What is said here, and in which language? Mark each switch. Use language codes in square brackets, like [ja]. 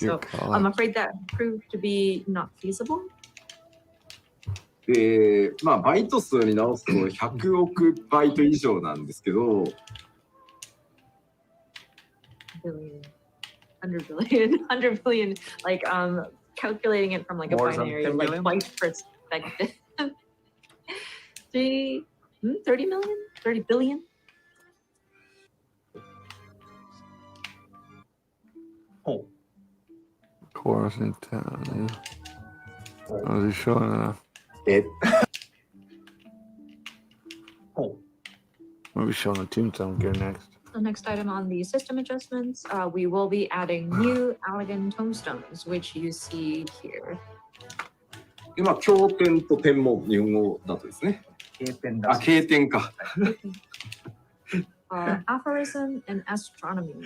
[en] So I'm afraid that proved to be not feasible. [ja] まあバイト数に直すと100億バイト以上なんですけど。 [en] Billion, 100 billion, 100 billion, like calculating it from like a binary, like byte perspective. 30 million? 30 billion? Oh. Chorus in town, yeah. Oh, is he showing it? Oh. We'll be showing the Tombstone gear next. The next item on the system adjustments, we will be adding new elegant tombstones, which you see here. [ja] 今、経典と天文、日本語だとですね。経典だ。経典か。 [en] Aphorism and astronomy.